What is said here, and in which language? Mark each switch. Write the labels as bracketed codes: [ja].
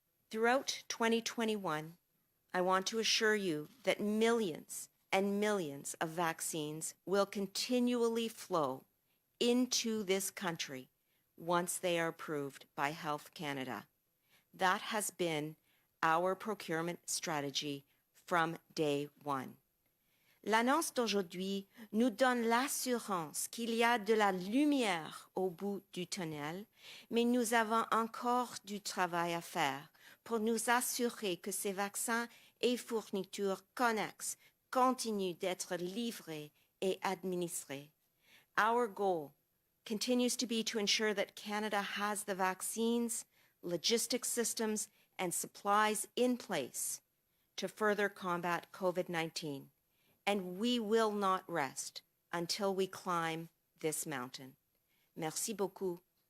[en] Throughout 2021, I want to assure you that millions and millions of vaccines will continually flow into this country once they are approved by Health Canada. That has been our procurement strategy from day one. [fr] L'annonce d'aujourd'hui nous donne l'assurance qu'il y a de la lumière au bout du tunnel, mais nous avons encore du travail à faire pour nous assurer que ces vaccins et fournitures connexes continuent d'être livrés et administrés. [en] Our goal continues to be to ensure that Canada has the vaccines, logistics systems, and supplies in place to further combat COVID-19. And we will not rest until we climb this mountain. [fr] Merci beaucoup.